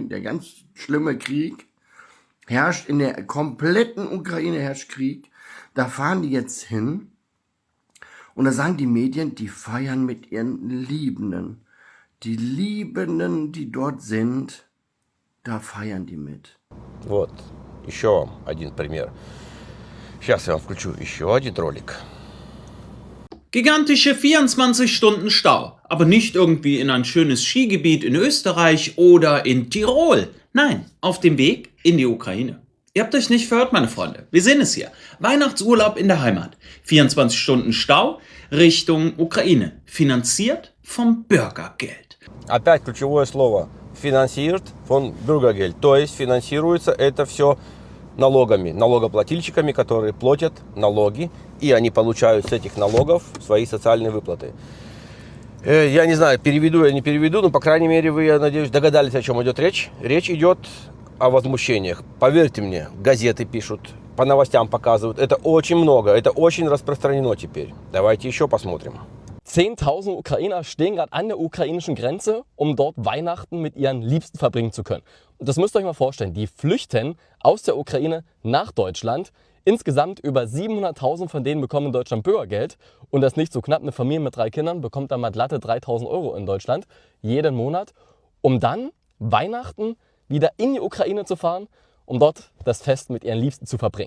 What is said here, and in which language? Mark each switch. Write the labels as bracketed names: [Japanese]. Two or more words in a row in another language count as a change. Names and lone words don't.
[German] Der ganz schlimme Krieg herrscht, in der kompletten Ukraine herrscht Krieg. Da fahren die jetzt hin und da sagen die Medien, die feiern mit ihren Liebenden. Die Liebenden, die dort sind, da feiern die mit. [Russian] Вот, еще один пример. Сейчас я вам включу еще один ролик. [German] Gigantische 24 Stunden Stau, aber nicht irgendwie in ein schönes Skigebiet in Österreich oder in Tirol. Nein, auf dem Weg in die Ukraine. Ihr habt euch nicht verhört, meine Freunde. Wir sehen es hier. Weihnachtsurlaub in der Heimat. 24 Stunden Stau Richtung Ukraine. Finanziert vom Bürgergeld. [Russian] Опять ключевое слово. [German] Финансиert von Bürgergeld. [Russian] То есть финансируется это все налогами, налогоплательщиками, которые платят налоги, и они получают с этих налогов свои социальные выплаты. Я не знаю, переведу я не переведу, но, по крайней мере, вы, я надеюсь, догадались, о чем идет речь. Речь идет о возмущениях. Поверьте мне, газеты пишут, по новостям показывают. Это очень много, это очень распространено теперь. Давайте еще посмотрим. [German] 10.000 Ukrainer stehen gerade an der ukrainischen Grenze, um dort Weihnachten mit ihren Liebsten verbringen zu können. Und das müsst ihr euch mal vorstellen, die flüchten aus der Ukraine nach Deutschland. Insgesamt über 700.000 von denen bekommen in Deutschland Bürgergeld. Und das nicht so knapp, eine Familie mit 3 Kindern bekommt dann mal glatte 3.000 Euro in Deutschland jeden Monat, um dann Weihnachten wieder in die Ukraine zu fahren, um dort das Fest mit ihren Liebsten zu verbringen.